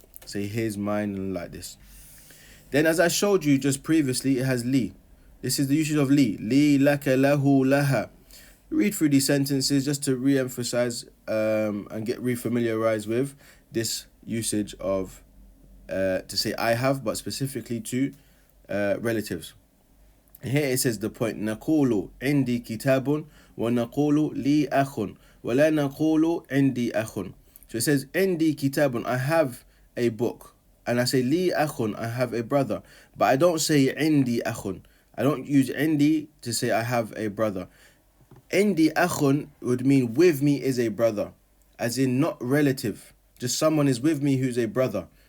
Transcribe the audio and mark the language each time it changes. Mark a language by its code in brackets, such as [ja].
[en] Say his, mine, and like this. Then as I showed you just previously, it has li. This is the usage of li. Li, laka, lahu, laha. Read through these sentences just to re-emphasize and get re-familiarized with this usage of to say I have, but specifically to relatives. Here it says the point [ar] نقول عندي كتاب ونقول لي أخ ولا نقول عندي أخ. [en] So it says [ar] عندي كتاب, [en] I have a book, and I say [ar] لي أخ, [en] I have a brother, but I don't say [ar] عندي أخ. [en] I don't use عندي to say I have a brother. [ar] عندي أخ [en] would mean with me is a brother, as in not relative, just someone is with me who's a brother.